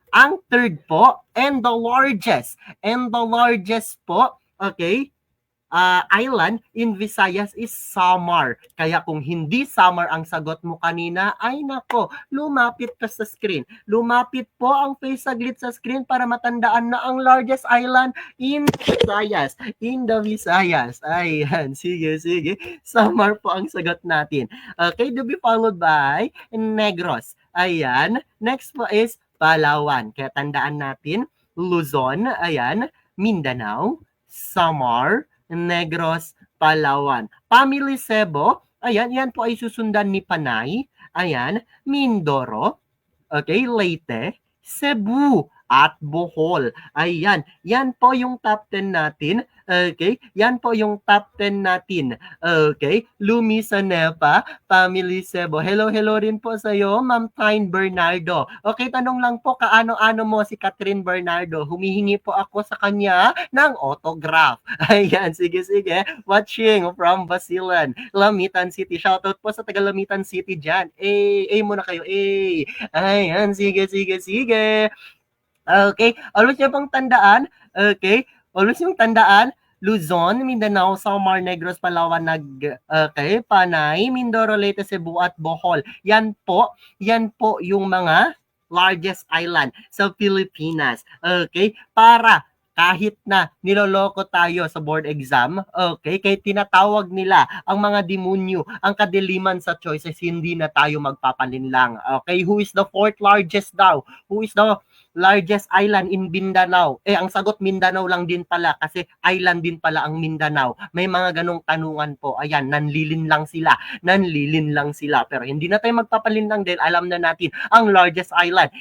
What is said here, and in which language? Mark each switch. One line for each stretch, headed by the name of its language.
English: Ang third po, and the largest po, okay, island in Visayas is Samar.
Filipino: Kaya kung hindi Samar ang sagot mo kanina, ay nako, lumapit ka sa screen. Lumapit po ang face saglit sa screen para matandaan na ang
English: largest island in Visayas. In the Visayas.
Filipino: Ayan, sige. Samar po ang sagot natin.
English: Okay, to be followed by Negros.
Filipino: Ayan, next po is Palawan. Kaya tandaan natin, Luzon, ayan, Mindanao, Samar, Negros, Palawan. Family Cebu, ayan, yan po ay susundan ni Panay, ayan, Mindoro, okay, Leyte, Cebu, at Bohol. Ayan, yan po yung top 10 natin. Okay, yan po yung top 10 natin. Okay, Lumi Sanepa, Family Sebo. Hello, hello rin po sa iyo, Ma'am Tyne Bernardo. Okay, tanong lang po, kaano-ano mo si Catherine Bernardo? Humihingi po ako sa kanya ng autograph. Ayan, sige, sige.
English: Watching from Basilan, Lamitan City.
Filipino: Shoutout po sa taga Lamitan City dyan. Muna kayo. Ayan, sige, sige, sige. Okay, always niyo pong tandaan, okay, always yung tandaan, Luzon, Mindanao, Samar, Negros, Palawan, okay, Panay, Mindoro, Leyte, Cebu at Bohol. Yan po yung mga
English: largest island
Filipino: sa Pilipinas. Okay, para kahit na niloloko tayo sa board exam, okay, kahit tinatawag nila ang mga demonyo, ang kadiliman sa choices, hindi na tayo magpapalinlang.
English: Okay, who is the fourth largest daw? Who is the largest island in Mindanao?
Filipino: Ang sagot Mindanao lang din pala kasi island din pala ang Mindanao. May mga ganong tanungan po. Ayan, nanlilin lang sila. Nanlilin lang sila. Pero hindi na tayo magpapalinlang dahil alam na natin ang
English: largest island.